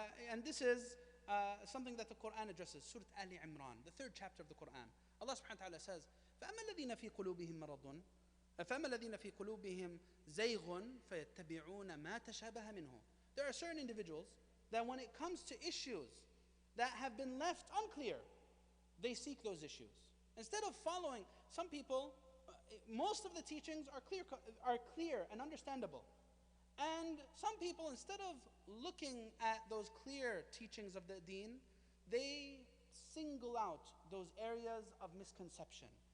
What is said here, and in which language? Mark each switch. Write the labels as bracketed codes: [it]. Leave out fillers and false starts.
[en] And this is something that the Quran addresses. Surah Ali Imran, the 3rd chapter of the Quran. Allah subhanahu wa ta'ala says, [ar] فَأَمَّا الَّذِينَ فِي قُلُوبِهِم مَرَضٌ فَأَمَّا الَّذِينَ فِي قُلُوبِهِم زَيْغٌ فَيَتَّبِعُونَ مَا تَشَابَهَ مِنْهُ. [en] There are certain individuals that when it comes to issues that have been left unclear, they seek those issues. Instead of following, some people, most of the teachings are clear and understandable. And some people, instead of looking at those clear teachings of the deen, they single out those areas of misconception.